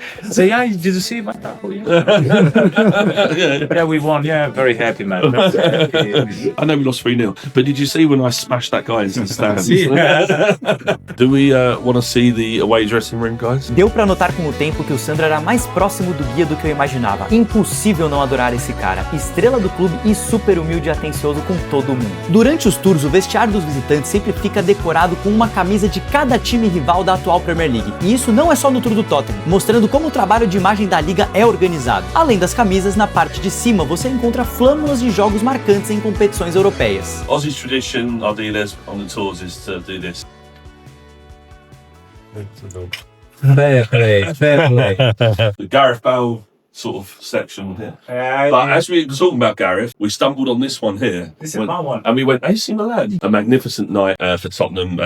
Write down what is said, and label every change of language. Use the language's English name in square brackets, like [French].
[English] Say, yeah, did you see my tackle? Yeah, we won. Yeah, very happy, man. I know we lost 3-0, but did you see when I smashed that guy into the stands? Yeah. Do we want to see the away dressing room, guys? [Portuguese] Deu pra notar com o tempo que o Sandro era mais próximo do guia do que eu imaginava. Impossível não adorar esse cara, estrela do clube e super humilde e atencioso com todo mundo. Durante os tours, o vestiário dos visitantes sempre fica decorado com uma camisa de cada time rival da atual Premier League. E isso não é só no tour do Tottenham, mostrando como o trabalho de imagem da liga é organizado. Além das camisas, na parte de cima você encontra flâmulas de jogos marcantes em competições europeias. [English] Aussie's tradition, our dealers on the tours, is to do this. Fair play, fair play. The Gareth Bale sort of section here. But as we were talking about Gareth, we stumbled on this one here. This is my one. And we went, AC Milan. A magnificent night for Tottenham.